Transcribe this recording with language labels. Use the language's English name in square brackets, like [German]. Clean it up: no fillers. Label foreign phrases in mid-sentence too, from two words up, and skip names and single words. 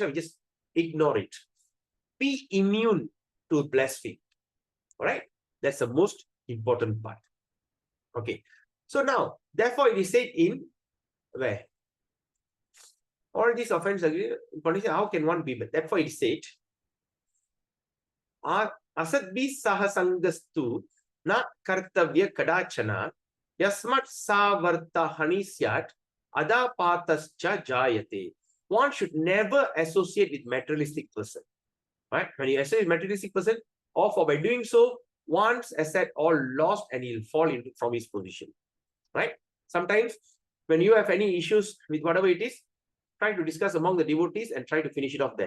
[English] We just ignore it. Be immune to blaspheme. All right? That's the most important part. Okay. So now, therefore, it is said in where? All these offenses, how can one be? But therefore, it is said, [Sanskrit] असद्भिः सहसङ्गस्तु न कर्तव्यः कदाचन यस्मात् सर्वार्थ हानिस्यात् अधःपातश्च जायते. [English] One should never associate with materialistic person. Right? When you associate with materialistic person, or for by doing so, one's asset all lost and he'll fall from his position. Right? Sometimes when you have any issues with whatever it is, try to discuss among the devotees and try to finish it off there.